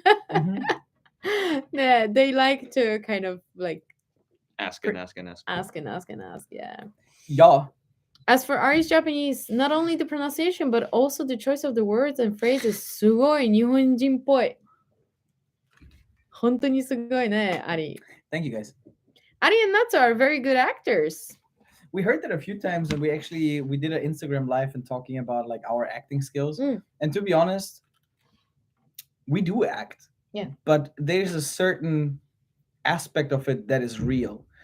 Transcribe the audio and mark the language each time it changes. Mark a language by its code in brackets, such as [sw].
[en] Mhm. Yeah, they like to kind of like Ask and ask and ask. ask and ask and ask. Yeah. Yeah. As for Ari's Japanese, not only the pronunciation, but also the choice of the words and phrases, [ja] すごい日本人っぽい。本当にすごいね、Ari. [en] Thank you guys. Ari and Natsu are very good actors. We heard that a few times, and we did an Instagram live and talking about like our acting skills. And to be honest, we do act. Yeah. But there's a certain aspect of it that is real.